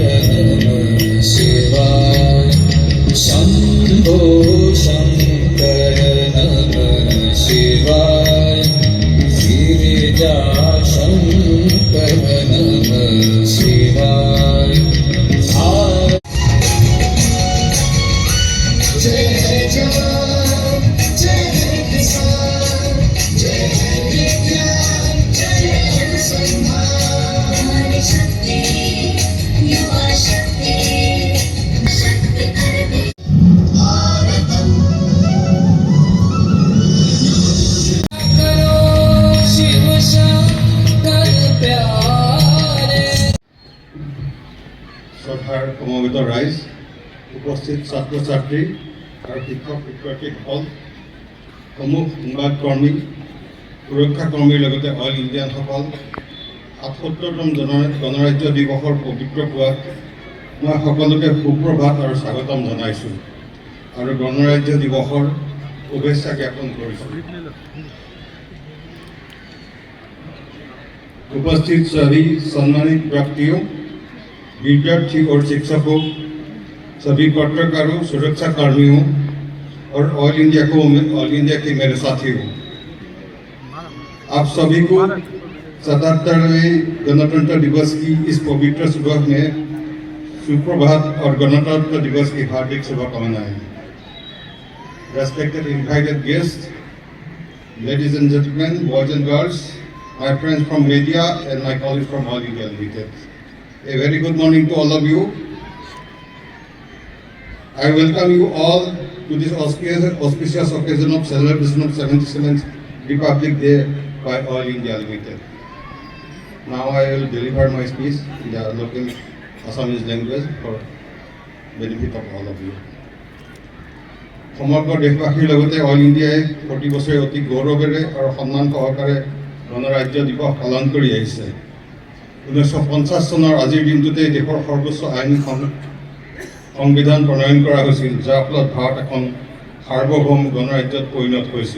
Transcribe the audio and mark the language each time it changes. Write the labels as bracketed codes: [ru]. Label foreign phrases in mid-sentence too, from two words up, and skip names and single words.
[sa] नमः शिवाय शंभो शंकर नमः शिवाय गिरिजा शंकर नमः शिवाय [hi] जय जवान जय किसान जय विज्ञान जय अनुसंधान शक्ति युवा शक्ति शक्ति करने भारतम करो शिव शंकर प्यारे। [as] শ্ৰদ্ধাৰ সমবেত ৰাইজ, উপস্থিত ছাত্ৰ ছাত্ৰী আৰু শিক্ষক শিক্ষয়িত্ৰীসকল, সমূহ সংবাদকৰ্মী, সুৰক্ষা কৰ্মীৰ লগতে অইল ইণ্ডিয়ানসকল, ৭৭তম গণৰাজ্য দিৱসৰ পবিত্ৰ পুৱাত মই সকলোকে সুপ্ৰভাত আৰু স্বাগতম জনাইছোঁ আৰু গণৰাজ্য দিৱসৰ শুভেচ্ছা জ্ঞাপন কৰিছোঁ। [hi] उपस्थित सभी सम्मानित व्यक्तियों, विद्यार्थी और शिक्षकों, सभी पत्रकारों, सुरक्षा कर्मियों और ऑल इंडिया के मेरे साथियों, आप सभी को 77वें गणतंत्र दिवस की इस पवित्र सुबह में सुप्रभात और गणतंत्र दिवस की हार्दिक शुभकामनाएं। [en] Respected invited guests, ladies and gentlemen, boys and girls, my friends from media and my colleagues from All India Limited. A very good morning to all of you. I welcome you all to this auspicious occasion of celebration of 77th Republic Day by All India Limited. Now I will deliver my speech in the local Assamese language for benefit of all of you. [as] সমগ্ৰ দেশবাসীৰ লগতে অল ইণ্ডিয়াই প্ৰতি বছৰে অতি গৌৰৱেৰে আৰু সন্মান সহকাৰে গণৰাজ্য দিৱস পালন কৰি আহিছে। 1950 চনৰ আজিৰ দিনটোতে দেশৰ সৰ্বোচ্চ আইন সংবিধান প্ৰণয়ন কৰা হৈছিল, যাৰ ফলত ভাৰত এখন সাৰ্বভৌম গণৰাজ্যত পৰিণত হৈছিল।